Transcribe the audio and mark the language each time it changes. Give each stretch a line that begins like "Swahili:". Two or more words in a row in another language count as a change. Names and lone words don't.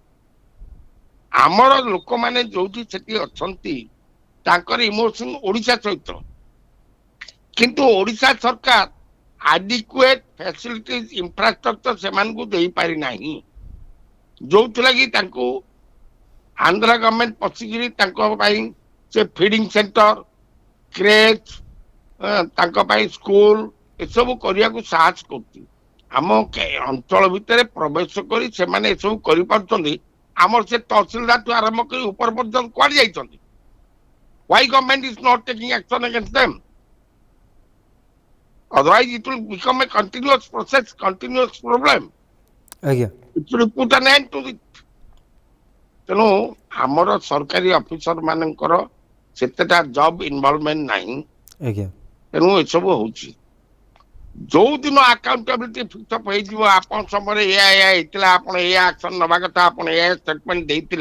Odia: ଆମର ଲୋକମାନେ ଯୋଉଠି ସେଠି ଅଛନ୍ତି, ତାଙ୍କର ଇମୋସନ ଓଡିଶା ସହିତ, କିନ୍ତୁ ଓଡିଶା ସରକାର
English: adequate facilities infrastructure
Odia: ସେମାନଙ୍କୁ ଦେଇପାରି ନାହିଁ, ଯୋଉଥିଲାଗି ତାଙ୍କୁ ଆନ୍ଧ୍ର ଗଭର୍ଣ୍ଣମେଣ୍ଟ ପଶିକିରି ତାଙ୍କ ପାଇଁ ସେ
English: feeding center,
Odia: କ୍ରେଚ୍, ତାଙ୍କ ପାଇଁ ସ୍କୁଲ ଏସବୁ କରିବାକୁ ସାହସ କରୁଛି। ଆମ ଅଞ୍ଚଳ ଭିତରେ ପ୍ରବେଶ କରି ସେମାନେ ଏସବୁ କରିପାରୁଛନ୍ତି। ଆମର ସେ ତହସିଲଦାରଠୁ ଆରମ୍ଭ କରି ଉପର ପର୍ଯ୍ୟନ୍ତ କୁଆଡେ ଯାଇଛନ୍ତି?
English: Why government is not taking action against them? Otherwise it will become a continuous process, continuous problem.
Odia: ଆଜ୍ଞା
English: It will put an end to it.
Odia: ତେଣୁ ଆମର ସରକାରୀ ଅଫିସର ମାନଙ୍କର ସେତେଟା
English: job involvement
Odia: ନାହିଁ। ଆଜ୍ଞା ତେଣୁ ଏସବୁ ହଉଛି। ଯୋଉ ଦିନ
English: accountability fixup
Odia: ହେଇଯିବ, ଆପଣ ସମୟରେ ଏୟା ହେଇଥିଲା, ଆପଣ ଏୟା ଆକ୍ସନ ନେବା କଥା, ଆପଣ ଏୟା ଷ୍ଟେଟମେଣ୍ଟ ଦେଇଥିଲେ,